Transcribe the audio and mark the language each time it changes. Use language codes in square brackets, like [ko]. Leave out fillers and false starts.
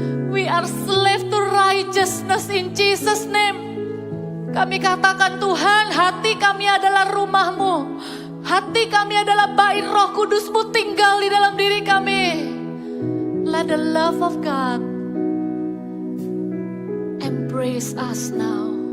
[en] We are slave to righteousness in Jesus name. [id] Kami katakan Tuhan, hati kami adalah rumah-Mu. Hati kami adalah bait Roh Kudus-Mu tinggal di dalam diri kami. [en] Let the love of God embrace us now.